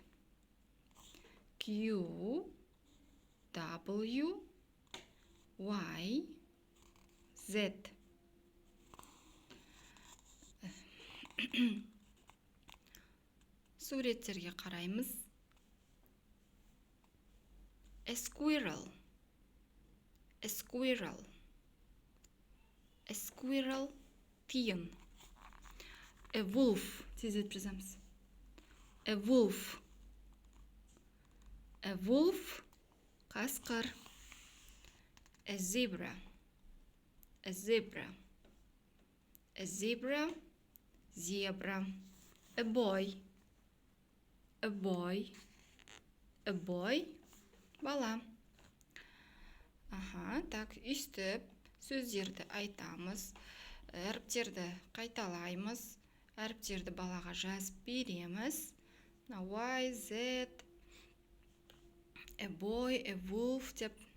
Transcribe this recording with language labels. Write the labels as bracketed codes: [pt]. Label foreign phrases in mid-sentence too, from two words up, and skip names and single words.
[en] Q, W, Y, Z. [kk] Суреттерге қараймыз. [en] A squirrel, a squirrel, a squirrel, тиын. A wolf, [kk] тездетіп жазамыз. [en] A wolf, a wolf, қасқыр. A zebra, a zebra, a zebra, zebra. A boy, a boy, a boy, [kk] бала. Так, үстіп сөздерді айтамыз, әріптерді қайталаймыз, әріптерді балаға жазып береміз. [en] Y, Z, a boy, a wolf деп.